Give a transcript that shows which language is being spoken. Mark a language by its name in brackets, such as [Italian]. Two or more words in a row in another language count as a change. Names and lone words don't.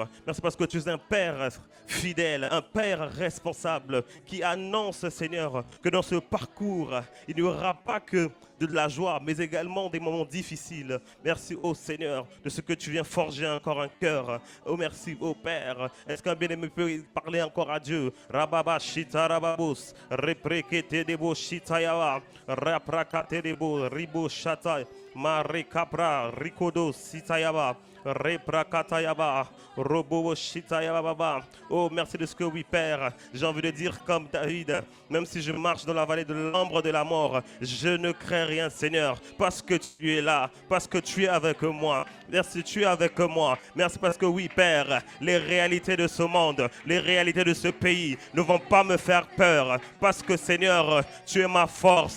[French] Merci parce que tu es un Père fidèle, un Père responsable qui annonce, Seigneur, que dans ce parcours, il n'y aura pas que de la joie, mais également des moments difficiles. Merci, ô Seigneur, de ce que tu viens forger encore un cœur. Oh, merci, ô Père. Est-ce qu'un bien-aimé peut parler encore à Dieu? Rababa shita rababos, reprekete debo shita yawa, raprakate debo ribo shata, mare capra, rikodo sitayaba. Reprakatayaba, Robo Shitayababa. Oh, merci de ce que oui, Père. J'ai envie de dire comme David, même si je marche dans la vallée de l'ombre de la mort, je ne crains rien, Seigneur, parce que tu es là, parce que tu es avec moi. Merci, tu es avec moi. Merci parce que oui, Père, les réalités de ce monde, les réalités de ce pays ne vont pas me faire peur, parce que, Seigneur, tu es ma force.